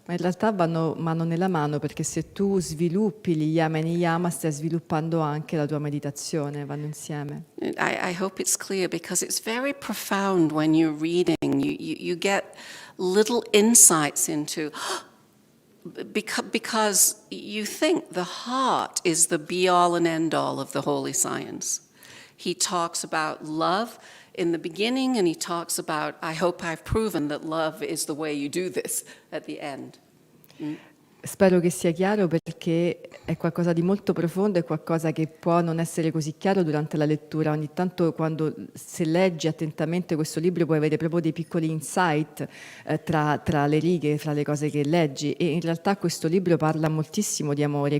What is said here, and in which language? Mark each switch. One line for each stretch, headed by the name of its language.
Italian: Ma in realtà vanno mano nella mano, perché se tu sviluppi gli yama e niyama stai sviluppando anche la tua meditazione, vanno insieme.
English: I hope it's clear because it's very profound when you're reading. You get little insights into because you think the heart is the be-all and end-all of the holy science. He talks about love in the beginning, and he talks about, I hope I've proven that love is the way you do this at the end.
Italian: Spero che sia chiaro, perché è qualcosa di molto profondo, è qualcosa che può non essere così chiaro durante la lettura. Ogni tanto, se leggi attentamente questo libro, puoi avere proprio dei piccoli insight tra le righe, fra le cose che leggi. E in realtà questo libro parla moltissimo di amore.